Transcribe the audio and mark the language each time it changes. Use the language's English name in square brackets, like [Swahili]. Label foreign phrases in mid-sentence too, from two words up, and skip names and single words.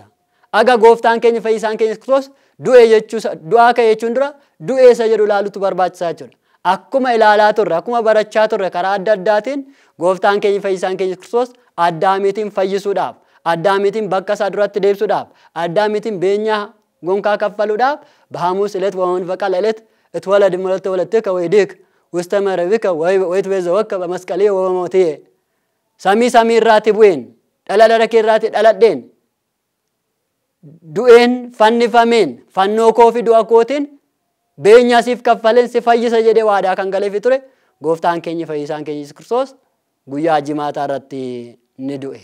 [Oromo] Aga gooftaan keenya fayyisaan keenya Kiristoos du'aa ka'e jechuun dura du'ee isa jedhu ilaaluutu barbaachisaa jechuudha. Akkuma ilaalaa turre, akkuma barachaa turre karaa adda addaatiin gooftaan keenya fayyisaan keenya Kiristoos Addaamiitiin fayyisuudhaaf, Addaamiitiin bakka isaa duratti deebisuudhaaf, Addaamiitiin beenyaa gonkaa kaffaluudhaaf [Geez] በሐሙስ ዕለት ወመንፈቀ ሌሊት እትወለድ እምወለተ ወለትከ ወይድክ ውስተ መረብከ ወይትቤዘወከ በመስቀሌ ወበሞቴ ሰሚ [Oromo] irraati bu'een dhala keerraati dhaladheen du'een fannifameen fannoo koo fi du'a kootiin beenyaa siif kaffaleen si fayyisa jedhee waadaa kan galeefi ture gooftaan keenya fayyisaan keenya Yesuus Kiristoos guyyaa jimaataa irratti ni du'e.